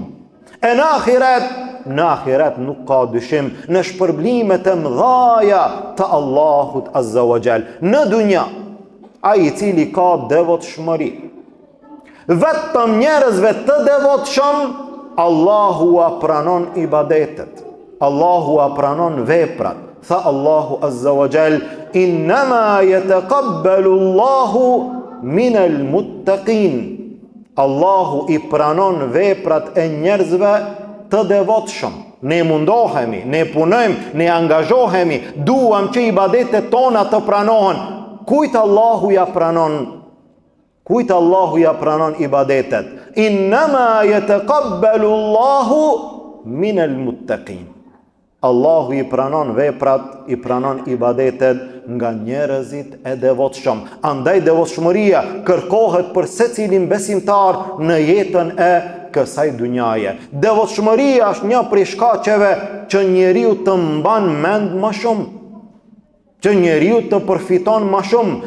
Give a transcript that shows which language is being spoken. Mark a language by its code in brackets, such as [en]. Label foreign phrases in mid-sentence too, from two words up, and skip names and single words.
[sq] E në ahiret nuk ka dyshim në shpërblimet e mëdhaja të Allahut [ar] عز وجل. [sq] Në dunja, ai i cili ka devotshmëri, vetëm njerëzve të devotshëm Allahu a pranon ibadetet, Allahu a pranon veprat. Tha Allahu [ar] عز وجل, إنما يتقبل الله من المتقين. [sq] Allahu i pranon veprat e njerëzve të devotshëm. Ne mundohemi, ne punojmë, ne angazhohemi, duam që ibadetet tona të pranohen. Kujt Allahu ja pranon? Kujt Allahu ja pranon ibadetet? [ar] إنما يتقبل الله من المتقين. [sq] Allahu i pranon veprat, i pranon ibadetet nga njerëzit e devotshëm. Andaj devotshmëria kërkohet për secilin besimtar në jetën e kësaj dunjaje. Devotshmëria është një prej shkaqeve që njeriu të mban mend më shumë, që njeriu të përfiton më shumë.